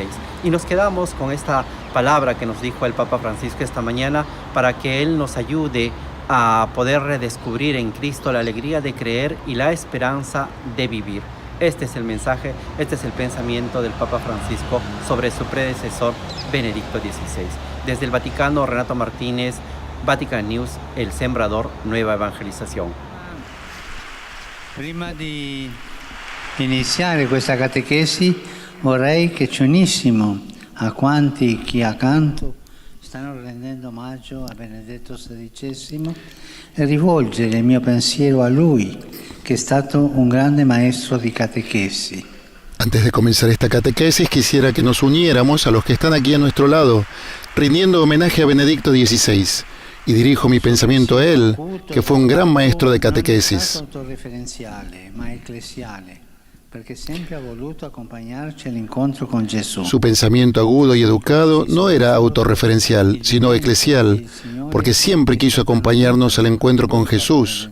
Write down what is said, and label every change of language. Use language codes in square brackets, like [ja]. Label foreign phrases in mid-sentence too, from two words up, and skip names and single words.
[es] Y nos quedamos con esta palabra que nos dijo el Papa Francisco esta mañana para que Él nos ayude a poder redescubrir en Cristo la alegría de creer y la esperanza de vivir. Este es el mensaje, este es el pensamiento del Papa Francisco sobre su predecesor Benedicto XVI. Desde el Vaticano, Renato Martínez, Vatican News, El Sembrador Nueva Evangelización. [it] Prima di iniziare questa catechesi vorrei che ci unissimo a quanti qui accanto stanno rendendo omaggio a Benedetto XVI e rivolgere il mio pensiero a lui, che è stato un grande maestro di catechesi. [es] Antes de comenzar esta catequesis quisiera que nos uniéramos a los que están aquí a nuestro lado, rindiendo homenaje a Benedicto XVI. Y dirijo mi pensamiento a él, que fue un gran maestro de catequesis. Su pensamiento agudo y educado no era autorreferencial, sino eclesial, porque siempre quiso acompañarnos al encuentro con Jesús.